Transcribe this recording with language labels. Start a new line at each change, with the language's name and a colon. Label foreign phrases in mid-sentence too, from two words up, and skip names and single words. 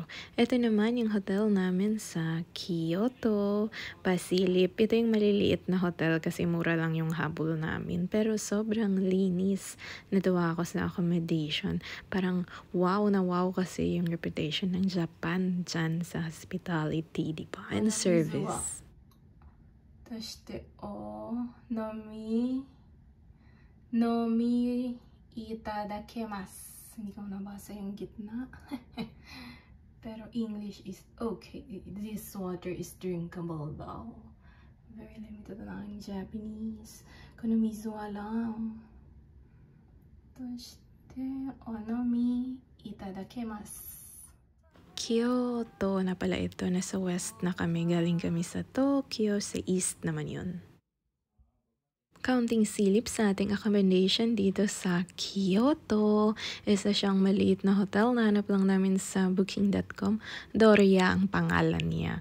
Filipino: Ito naman yung hotel namin sa Kyoto, Pasilip. Ito yung maliliit na hotel kasi mura lang yung habol namin. Pero sobrang linis. Natuwa ako sa accommodation. Parang wow na wow kasi yung reputation ng Japan dyan sa hospitality, di ba?
English: And service.
Japanese: そして飲みいただけます.
Filipino: Hindi ko nabasa yung gitna.
English: Pero English is okay. This water is drinkable daw. Very limited
Filipino: lang ang Japanese.
Japanese: この水は
Filipino: lang.
Japanese: そして飲みいただけます.
Filipino: Kyoto na pala ito. Nasa west na kami. Galing kami sa Tokyo. Sa east naman yun. Counting silip sa ating accommodation dito sa Kyoto. Isa siyang maliit na hotel. Nahanap lang namin sa booking.com. Doria ang pangalan niya.